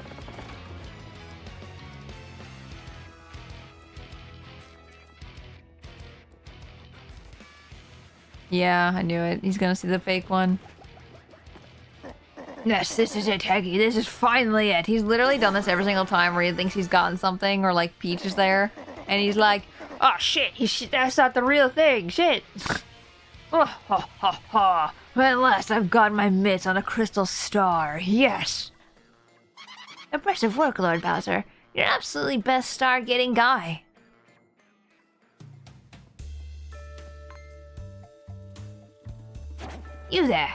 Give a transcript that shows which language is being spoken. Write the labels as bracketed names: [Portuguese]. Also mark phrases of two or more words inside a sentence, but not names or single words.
[English] Yeah, I knew it. He's gonna see the fake one. Yes, this is it, Heggy. This is finally it. He's literally done this every single time where he thinks he's gotten something or like Peach is there. And he's like, oh shit, that's not the real thing, shit. Oh, ha, ha, ha. At last I've got my mitts on a crystal star, yes. Impressive work, Lord Bowser. You're an absolutely best star-getting guy. You there.